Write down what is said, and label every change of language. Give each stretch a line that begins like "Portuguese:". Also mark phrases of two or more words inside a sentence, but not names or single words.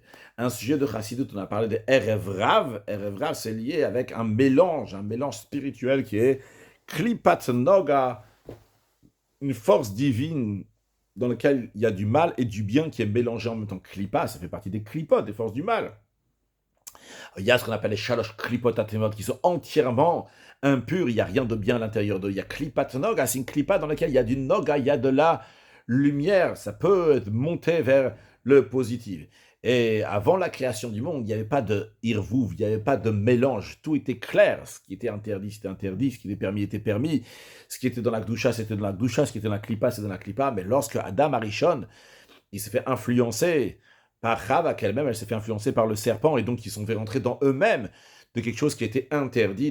French: Un sujet de Chassidut, on a parlé de
Hebrew: Erev Rav. Erev Rav,
French: c'est lié avec un mélange spirituel qui est
Hebrew: Klipat Noga,
French: une force divine dans lequel il y a du mal et du bien qui est mélangé en même temps. Klipa, ça fait partie des klipot, des forces du mal. Il y a ce qu'on appelle les
Hebrew: shalosh klipot atemot
French: qui sont entièrement impurs, il n'y a rien de bien à l'intérieur d'eux. Il y a
Hebrew: klipat noga,
French: c'est une klipa dans laquelle il y a du noga, il y a de la lumière, ça peut monter vers le positif. Et avant la création du monde, il n'y avait pas de irvouv, il n'y avait pas de mélange, tout était clair, ce qui était interdit, c'était interdit, ce qui était permis, ce qui était dans la Gdusha, c'était dans la Gdusha, ce qui était dans la Klippa, c'était dans la Klippa, mais lorsque
Hebrew: Adam Arishon,
French: il s'est fait influencer par Chava qu'elle-même, elle s'est fait influencer par le serpent, et donc ils sont fait rentrer dans eux-mêmes de quelque chose qui était interdit.